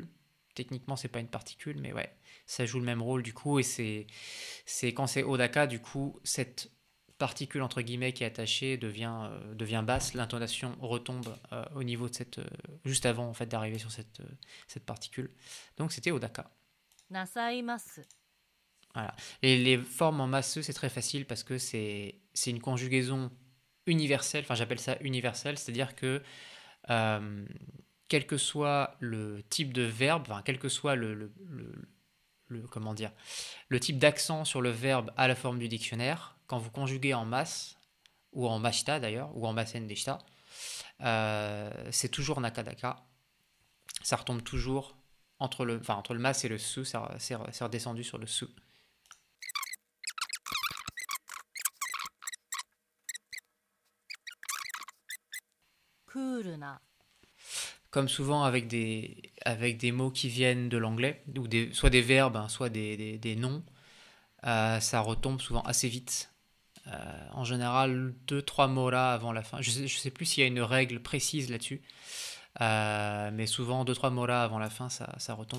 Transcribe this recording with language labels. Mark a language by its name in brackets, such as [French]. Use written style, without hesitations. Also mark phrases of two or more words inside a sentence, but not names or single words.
[French] Techniquement, c'est pas une particule, mais ouais, ça joue le même rôle du coup. Et c'est quand c'est Odaka, du coup, cette particule entre guillemets qui est attachée devient basse. L'intonation retombe au niveau de juste avant en fait d'arriver sur cette particule. Donc c'était Odaka. [Japanese] なさいます [French] Voilà. Et les formes en masseux, c'est très facile parce que c'est une conjugaison universelle, enfin j'appelle ça universelle, c'est-à-dire que euh, quel que soit le type de verbe, enfin, quel que soit comment dire, le type d'accent sur le verbe à la forme du dictionnaire, quand vous conjuguez en masse, ou en mashita d'ailleurs, ou en [Japanese] ません でした, [French] c'est toujours nakadaka, ça retombe toujours entre le mas et le su, c'est redescendu sur le su. [Japanese] クールな [French] Comme souvent avec des mots qui viennent de l'anglais, ou soit des verbes, hein, soit des noms, ça retombe souvent assez vite. En général, deux, trois mots là avant la fin. Je sais plus s'il y a une règle précise là-dessus, mais souvent deux, trois mots là avant la fin, ça retombe.